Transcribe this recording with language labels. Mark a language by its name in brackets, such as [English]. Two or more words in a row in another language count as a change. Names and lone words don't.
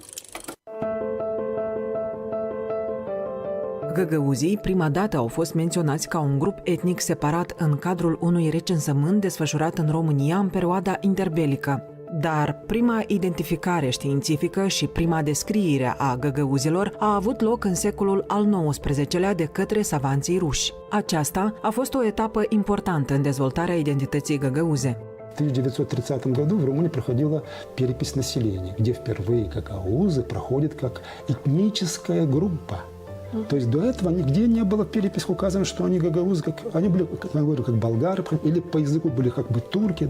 [Romanian] Găgăuzii prima dată au fost menționați ca un grup etnic separat în cadrul unui recensământ desfășurat în România în perioada interbelică. Dar prima identificare științifică și prima descriere a găgăuzilor a avut loc în secolul al XIX-lea de către savanții ruși. Aceasta a fost o etapă importantă în dezvoltarea identității găgăuze. [Russian] В 1930 году в Румынии проходила перепись населения, где впервые гагаузы проходят как этническая группа. То есть до этого нигде не было переписи, указано, что они гагаузы, они были, как я говорю, как болгары, или по языку были как бы турки.